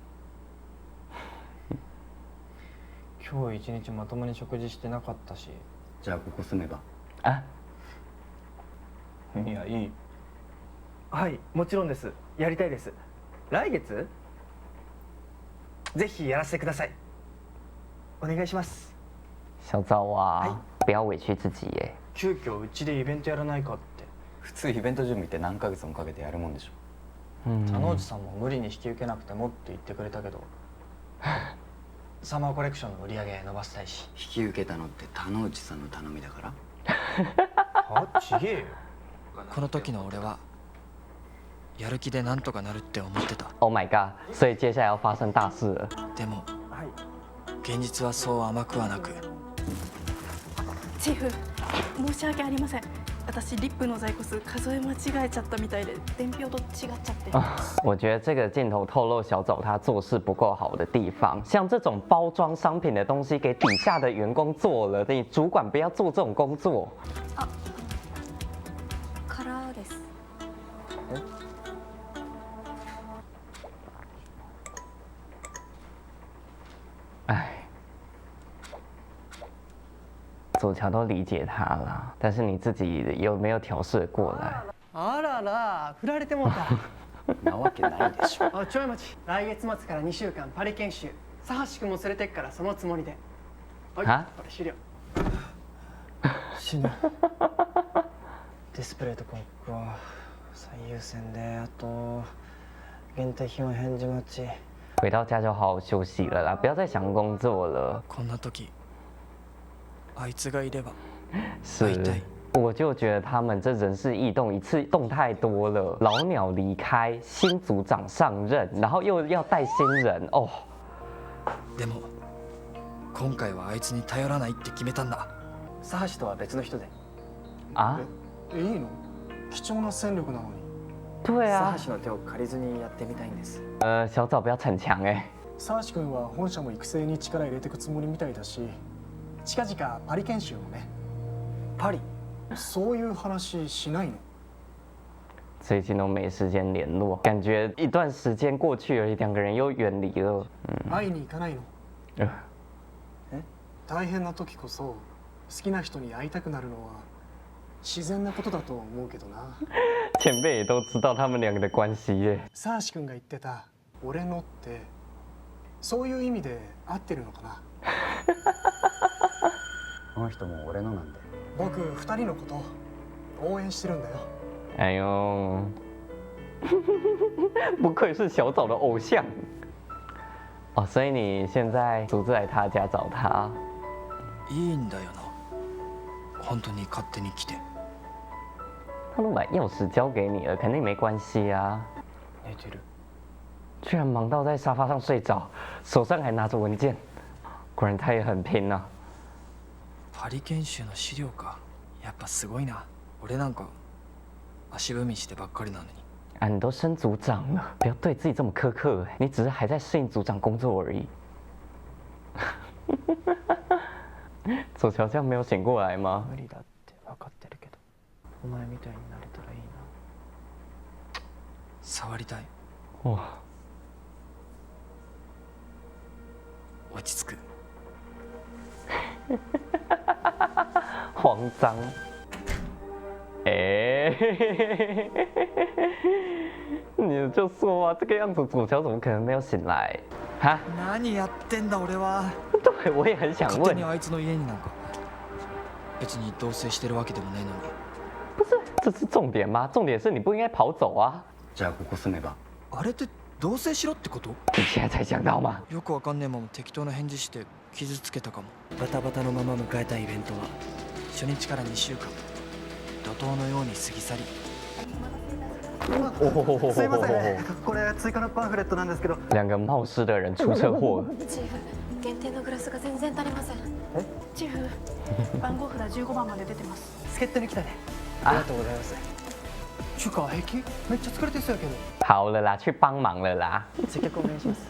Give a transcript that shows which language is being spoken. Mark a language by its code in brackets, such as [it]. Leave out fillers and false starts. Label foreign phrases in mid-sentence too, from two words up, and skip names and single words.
[ja] 今日一日まともに食事してなかったし。じゃあここ住めば。あ、いや、いい。はい、もちろんです。やりたいです。来月ぜひやらせてください。お願いします。 [zh] 小枣啊，不要委屈自己耶。 [ja] 急遽うちでイベントやらないかって。普通イベント準備って何ヶ月もかけてやるもんでしょ。田之内さんも無理に引き受けなくてもって言ってくれたけどサマーコレクションの売り上げ伸ばしたいし。引き受けたのって田之内さんの頼みだから。は？ちげえよ。この時の俺はやる気でなんとかなるって思ってた。 [en] Oh my god！ [zh] 所以接下来要发生大事了。 [ja] でも現実はそう甘くはなく。チーフ、申し訳ありません。私リップの在庫数数え間違えちゃったみたいで伝票と違っちゃって。 [zh] 我觉得这个镜头透露小早他做事不够好的地方，像这种包装商品的东西给底下的员工做了，你主管不要做这种工作。 [ja] あ、カラーです。 [zh] 哎。左乔都理解他了，但是你自己有没有调试过来？ [ja] あらら、振られてもうた。なわけないでしょ。あ、ちょい待ち。来月末から2週間パリ研修。佐橋君も連れてっからそのつもりで。はい、これ資料。死ぬ。ディスプレイと広告は最優先で、あと限定品は返事待ち。 [zh] 回到家就好好休息了啦，不要再想工作了。 [ja] こんな時。あいつがいれば [zh] 是，我就觉得他们这人事异动一次动太多了，老鸟离开，新组长上任，然后又要带新人哦。 [ja] でも今回はあいつに頼らないって決めたんだ。佐橋とは別の人で。 [zh] 啊？ [ja] いいの？貴重な戦力なのに。 [zh] 对啊。 [ja] 佐橋の手を借りずにやってみたいんです。 [zh] 小早不要逞强哎。 [ja] 佐橋君は本社も育成に力入れてくつもりみたいだし。近々パリ研修をね。パリ？そういう話しないの？ [zh] 最近都没时间联络，感觉一段时间过去了，两个人又远离了。 [ja] 会いに行かないの？大変な時こそ好きな人に会いたくなるのは自然なことだと思うけどな。 [zh] 前辈也都知道他们两个的关系耶。 [ja] 佐橋君が言ってた俺のってそういう意味で合ってるのかな？この人も俺のなんで。僕2人のこと応援してるんだよ。 [zh] 哎呦，不愧是小早的偶像哦！所以你现在独自来他家找他？ [ja] いいんだよな。本当に勝手に来て。 [zh] 他都把钥匙交给你了，肯定没关系啊。 [ja] 寝てる。 [zh] 居然忙到在沙发上睡着，手上还拿着文件，果然他也很拼啊。 [ja] パリ研修の資料か。やっぱすごいな。俺なんか足踏みしてばっかりなのに。 [zh] 啊，你都升组长了，不要对自己这么苛刻。你只是还在适应组长工作而已。左乔这样没有醒过来吗？ [ja] 無理だって分かってるけど、お前みたいになれたらいいな。触りたい。 [zh] 哇， [ja] 落ち着く。 [zh] 慌张。哎，你就说啊，这个样子左乔怎么可能没有醒来？哈？ [ja] 何やってんだ俺は。 [zh] 对，我也很想问。 [ja] 勝手にあいつの家になんか。別に同棲してるわけでもないのに。 [zh] 不是，这是重点吗？重点是你不应该跑走啊。 [ja] じゃあここ住めば。あれって同棲しろってこと？ [zh] 你现在才想到吗？ [ja] よくわかんねえまま適当な返事して傷つけたかも。バタバタのまま迎えたイベントは初日から2週間怒涛のように過ぎ去り。すいません、これ追加のパンフレットなんですけど。 [zh] 两个冒失的人出車禍了。 [ja] チーフ、限定のグラスが全然足りません。チーフ、番号札15番まで出てます。助っ人に来たね。ありがとうございます。ちゅうか平気？めっちゃ疲れてそうやけど。 [zh] 好了啦，去帮忙了啦。 [ja] 接客お願いします。